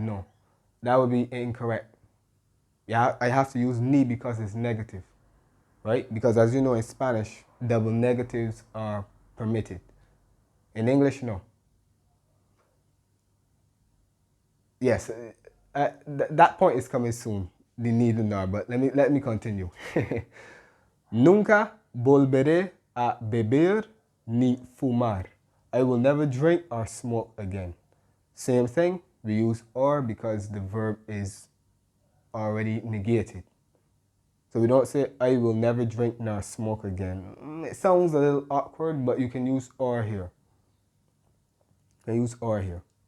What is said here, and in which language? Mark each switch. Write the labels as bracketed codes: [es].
[en] No, that would be incorrect. Yeah, I have to use ni because it's negative, right? Because as you know, in Spanish, double negatives are permitted. In English, no. Yes, that point is coming soon. The need and now, but let me continue. [es] Nunca volveré a beber ni fumar. [en] I will never drink or smoke again. Same thing, we use or because the verb is already negated. So we don't say I will never drink nor smoke again. It sounds a little awkward, but you can use or here. You can use or here.